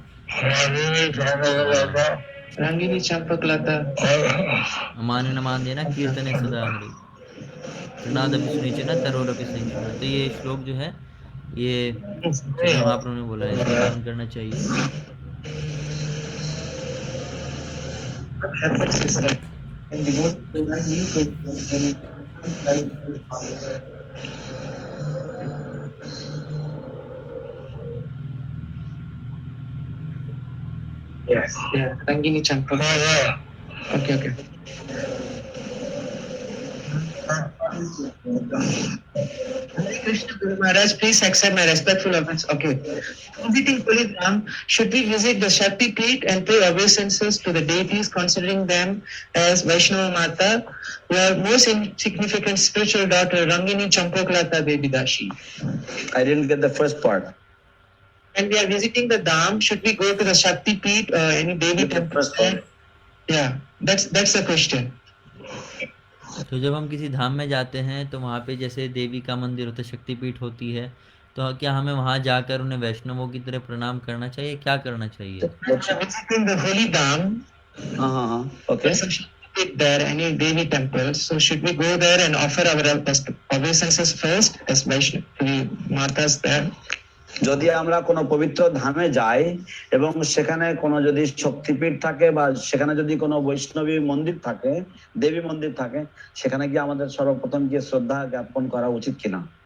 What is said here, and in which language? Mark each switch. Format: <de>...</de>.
<en>Rangini Champaklata.</en> <sa>मान न मान देना कीर्तने सदा हरि नादपि सुनिचेन तरोरपि सहिष्णुना।</sa> <hi>तो ये श्लोक जो है ये चैतन्य महाप्रभु ने बोला है, इसका पालन करना चाहिए।</hi> <en>What happens is that when we go to the new good, yes, yeah, Rangini Champaklata. Okay. Krishna Guru Maharaj, please accept my respectful offense. Okay. Visiting Kulidham, should we visit the Shakti Peeth and pay obeisances to the deities, considering them as Vaishnava Mata, your most insignificant spiritual daughter, Rangini Champaklata Devi Dashi? I didn't get the first part. When we are visiting the Dham, should we go to the Shakti Peeth or any Devi temple? First part. Yeah, that's the question.</en> <hi>तो जब हम किसी धाम में जाते हैं तो वहाँ पे जैसे देवी का मंदिर होता है, शक्तिपीठ होती है, तो क्या हमें वहाँ जाकर उन्हें वैष्णवों की तरह प्रणाम करना चाहिए, क्या करना चाहिए?</hi> <en>When we are visiting the holy Dham, Okay. there's some Shakti Peeth there, any Devi temple. So should we go there and offer our obeisances first as Vaishnava Matas there?</en> <bn>যদি আমরা কোনো পবিত্র ধামে যাই এবং সেখানে কোনো যদি শক্তিপীঠ থাকে বা সেখানে যদি কোনো বৈষ্ণবী মন্দির থাকে, দেবী মন্দির থাকে, সেখানে গিয়ে আমাদের সর্বপ্রথম গিয়ে শ্রদ্ধা জ্ঞাপন করা উচিত কিনা?</bn>